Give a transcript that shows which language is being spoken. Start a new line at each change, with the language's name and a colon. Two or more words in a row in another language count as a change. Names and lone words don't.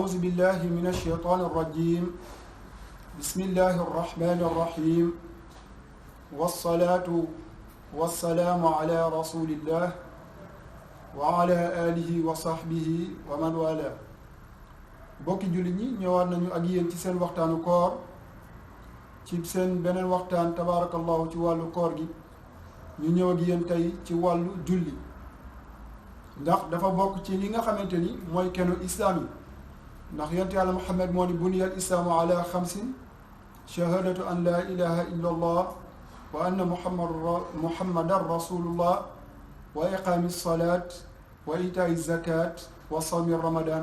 Arabic: بالله من الشيطان الرجيم بسم الله الرحمن الرحيم والصلاة والسلام على رسول الله وعلى آله وصحبه ومن والاه
Wolof: bokki jullit ñi ñëwaat nañu ak yéen ci seen waxtaanu koor ci seen beneen waxtaan tabaarakallahu ci wàllu koor gi ñu ñëw ak yéen tey ci wàllu julli ndax dafa bokk ci li nga xamante ni mooy kenu islaam yi ndax yonent yàlla Muhammad moo ni
Arabic: بني الإسلام على خمس شهادة أن لا إله إلا الله وأن محمدا رسول الله وإقام الصلاة وإيتاء الزكاة وصوم رمضان